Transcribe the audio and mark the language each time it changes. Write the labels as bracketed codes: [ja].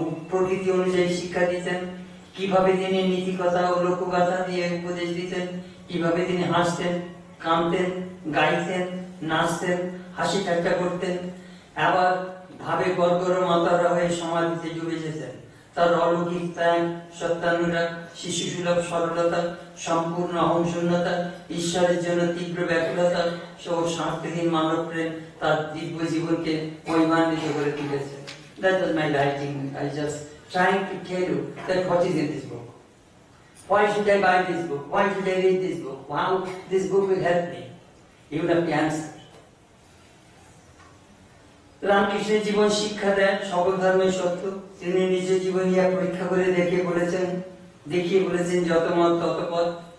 [bn] প্রকৃতি অনুযায়ী শিক্ষা দিতেন, কিভাবে তিনি নীতিকথা ও লোকগাথা দিয়ে উপদেশ দিতেন, কিভাবে তিনি হাসতেন, কাঁদতেন, গাইতেন, নাচতেন, হাসি ঠাট্টা করতেন, আবার ভাবে গড়গড় মাতারা হয়ে সমাধিতে ডুবে যেতেন। তার অলৌকিক ত্যাগ, সত্যানুরাগ, শিশুসুলভ সরলতা, সম্পূর্ণ অহংশূন্যতা, ঈশ্বরের জন্য তীব্র ব্যাকুলতা সহ স্বার্থহীন মানব প্রেম তার দিব্য জীবনকে মহিমান্বিত করে তুলেছে। [en] That was my writing. I just trying to tell you that what is in this book. Why should I buy this book? Why should I read this book? How this book will help me? You will have to answer. [bn] রামকৃষ্ণের জীবন শিক্ষা দেন সকল ধর্মের সত্য। তিনি নিজ জীবন ইয়া পরীক্ষা করে দেখিয়ে বলেছেন যত মত তত পথ।